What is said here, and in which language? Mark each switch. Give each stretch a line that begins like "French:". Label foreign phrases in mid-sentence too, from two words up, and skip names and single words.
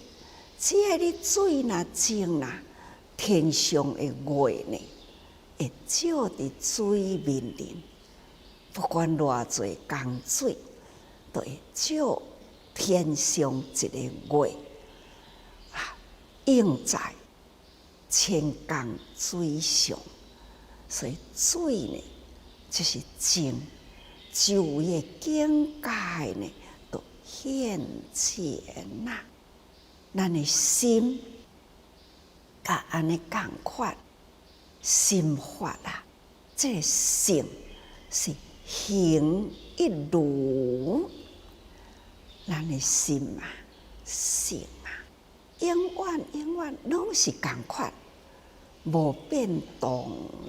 Min Nan Chinese: 只要你水若静啦，天上的月呢，会照伫水面里，不管偌侪江水，都会照天上一个月映在千江水上。所以水呢，就是静，周围的境界呢，都现前啦。咱的心，甲安尼共款，心法啦，这个性是行一如。咱的心性永远拢是共款，无变动啦。